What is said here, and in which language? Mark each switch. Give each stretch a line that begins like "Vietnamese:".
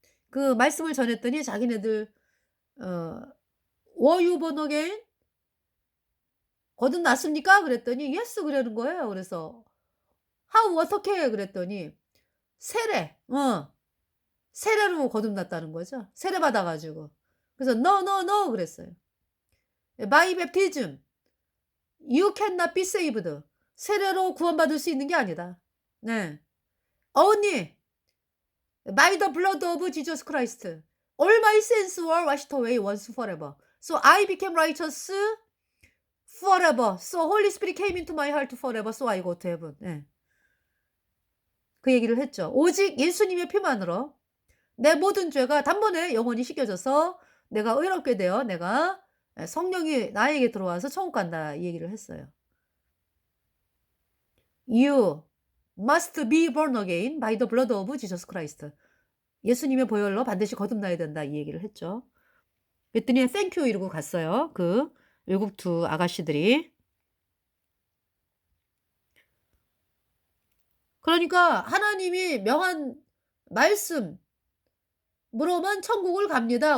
Korean: 그 말씀을 전했더니 자기네들 어
English: "Were you born again?"
Korean: "거듭났습니까?" 그랬더니
English: "Yes."
Korean: 그러는 거예요. 그래서
English: "How
Korean: 어떻게?" 그랬더니 세례. 세례로 거듭났다는 거죠. 세례 받아 가지고. 그래서
English: "No, no, no."
Korean: 그랬어요.
English: "By baptism you cannot be saved."
Korean: 세례로 구원받을 수 있는 게 아니다. 네.
English: "Only by the blood of Jesus Christ. All my sins were washed away once forever. So I became righteous forever. So Holy Spirit came into my heart forever. So I go to heaven."
Korean: 예. 그 얘기를 했죠. 오직 예수님의 피만으로 내 모든 죄가 단번에 영원히 씻겨져서 내가 의롭게 되어 내가 성령이 나에게 들어와서 천국 간다 이 얘기를 했어요.
English: "You must be born again by the blood of Jesus Christ."
Korean: 예수님의 보혈로 반드시 거듭나야 된다 이 얘기를 했죠. 그랬더니 "땡큐." 이러고 갔어요. 그 외국 두 아가씨들이. 그러니까 하나님이 명한 말씀으로만 천국을 갑니다.